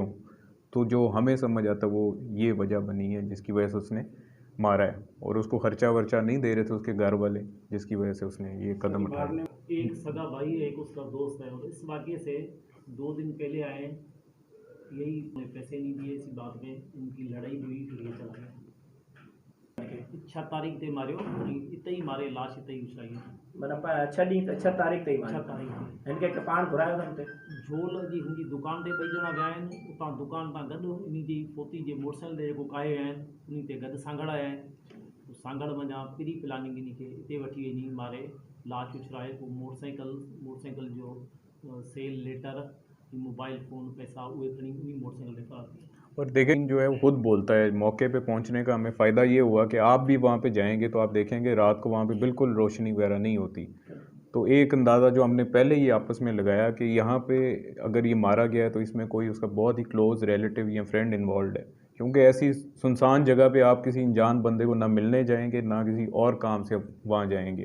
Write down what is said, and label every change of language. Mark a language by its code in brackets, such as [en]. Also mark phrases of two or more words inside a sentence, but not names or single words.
[ur] تو جو ہمیں سمجھ آتا وہ یہ وجہ بنی ہے جس کی وجہ سے اس نے مارا ہے، اور اس کو خرچہ ورچہ نہیں دے رہے تھے اس کے گھر والے، جس کی وجہ سے اس نے یہ قدم اٹھایا. ایک سگا بھائی ہے، ایک اس کا دوست ہے، اور اس واقعے سے 2 دن پہلے آئے، یہی پیسے نہیں دیے، اسی بات میں ان کی لڑائی ہوئی، پھر یہ چلا گیا. [sd] 6 तारीख ते मारियो, इते ही मारे, लाश इते ही उछलाई। मतलब 6 तारीख ते ही 6 मारियो। तारीख इनके कपाण घुरायो अथनि ते। झोल जी हुनजी दुकान ते 2 ॼणा विया आहिनि, उतां दुकान तां गॾु इन जी पोती जे मोटरसाइकिल ते जेको काए विया आहिनि, उन ते गॾु सांगड़ आया आहिनि। सांगड़ वञा [en] pre planning [sd] इन खे हिते वठी वञी मारे, लाश उछराए, पोइ मोटरसाइकिल जो सेल लेटर, मोबाइल फ़ोन, पैसा उहे खणी उन मोटरसाइकिल ते फरार थी। [ur] اور دیکھیں جو ہے وہ خود بولتا ہے، موقعے پہ پہنچنے کا ہمیں فائدہ یہ ہوا کہ آپ بھی وہاں پہ جائیں گے تو آپ دیکھیں گے رات کو وہاں پہ بالکل روشنی وغیرہ نہیں ہوتی. تو ایک اندازہ جو ہم نے پہلے ہی آپس میں لگایا کہ یہاں پہ اگر یہ مارا گیا ہے تو اس میں کوئی اس کا بہت ہی [en] close relative [ur] یا [en] friend involve [ur] ہے، کیونکہ ایسی سنسان جگہ پہ آپ کسی انجان بندے کو نہ ملنے جائیں گے نہ کسی اور کام سے وہاں جائیں گے.